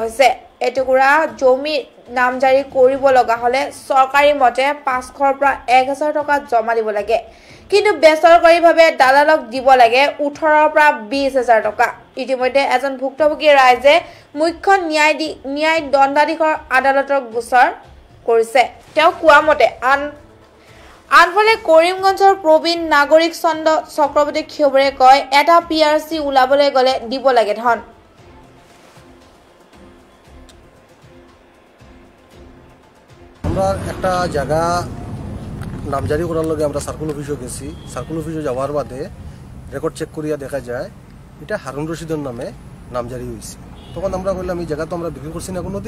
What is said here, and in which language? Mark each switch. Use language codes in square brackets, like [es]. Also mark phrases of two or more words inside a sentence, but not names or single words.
[as] হৈছে এটুকুৰা জমি নামজাৰি কৰিব লগা হলে চৰকাৰী মতে 500ৰ পৰা 1000 টকা জমা দিব লাগে কিন্তু বেচৰকাৰীভাৱে দালালক দিব লাগে 18ৰ পৰা 20000 টকা ইতিমধ্যে এজন ভুক্তভোগী ৰাইজে মুখ্য ন্যায় দণ্ডাধীশৰ আদালতৰ গোচৰ কৰিছে তেওঁ কোৱা মতে আনফালে কৰিমগঞ্জৰ প্ৰবীণ নাগৰিক চন্দ্ৰ চক্ৰৱৰ্তী ক্ষেবৰে কয় এটা পিআৰচি উলাবলৈ গলে দিব লাগে ধন [bn] আমরা একটা জায়গা নামজারি করার লগে আমরা [en] circle office [bn] গেছি [en] circle office [bn] যাওয়ার বাদে [en] record check [bn] করিয়া দেখা যায় এটা হারুন রশিদের নামে নামজারি হয়েছে তখন আমরা বললাম এই জায়গা তো আমরা বিক্রি করছি না কোনো দিন